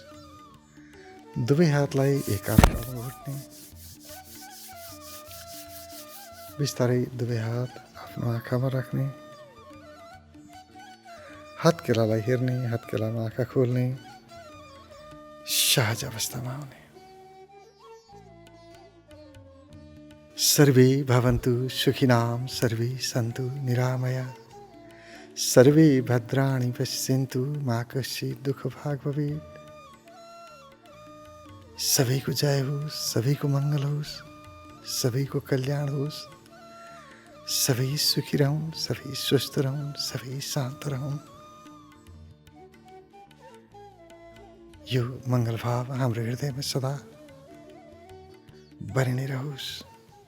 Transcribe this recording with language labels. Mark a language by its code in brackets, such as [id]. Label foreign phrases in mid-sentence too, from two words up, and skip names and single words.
[ne] दुवै हातलाई एकाग्रमा घुट्ने। बिस्तारै दुवै हात आफ्नो आँखामा राख्ने। हातकेलालाई हेर्ने, हातकेलामा आँखा खोल्ने, सहज अवस्थामा आउने। [sa] सर्वे भवन्तु सुखिनां, सर्वे सन्तु निरामया, सर्वे भद्राणि पश्यन्तु मा कश्चित् दुःखभाग् भवेत्। [ne] सबैको जय होस्, सबैको मङ्गल होस्, सबैको कल्याण होस्। सबै सुखी रहौँ, सबै स्वस्थ रहौँ, सबै शान्त रहौँ। यो मङ्गल भाव हाम्रो हृदयमा सदा बनि नै रहोस्।